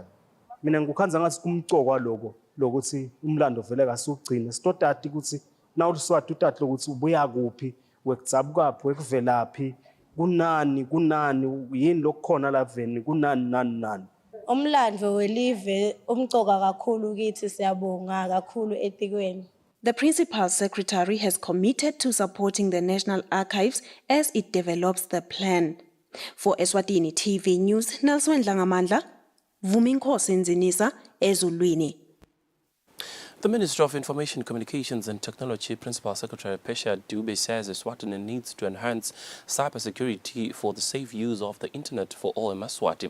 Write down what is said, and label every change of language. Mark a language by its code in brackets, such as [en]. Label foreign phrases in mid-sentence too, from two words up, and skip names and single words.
[ss] Mina ngikukhanza ngathi kumcoko lokho lokuthi umlando vele kasugcina sitotati ukuthi nawu Swati utati lokuthi ubuya kuphi wekuzabukaphi wekuvelaphi kunani yini lokukhona laveni kunani nani. Umlandvo welive umcoka kakhulu kithi, siyabonga kakhulu etikweni. [en] The Principal Secretary has committed to supporting the National Archives as it develops the plan. For Eswatini TV News, Nelson Dlangamandla, Vuminkosi Nzinisa, Ezulwini. The Ministry of Information, Communications and Technology, Principal Secretary Parliamentary Dube, says Eswatini needs to enhance cybersecurity for the safe use of the internet for all in Eswatini.